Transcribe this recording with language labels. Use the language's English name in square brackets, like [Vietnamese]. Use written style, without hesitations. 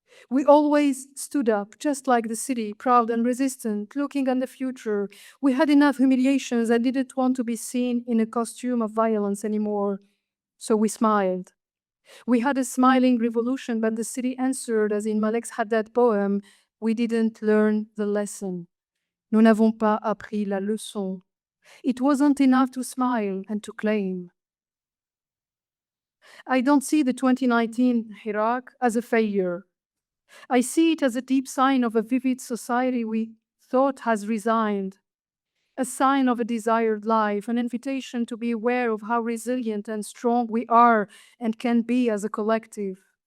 [English] We always stood up, just like the city, proud and resistant, looking at the future. We had enough humiliations and didn't want to be seen in a costume of violence anymore. So we smiled. We had a smiling revolution, but the city answered, as in Malek's Haddad poem, we didn't learn the lesson. [French] Nous n'avons pas appris la leçon. [English] It wasn't enough to smile and to claim. I don't see the 2019 Iraq as a failure. I see it as a deep sign of a vivid society we thought has resigned, a sign of a desired life, an invitation to be aware of how resilient and strong we are and can be as a collective.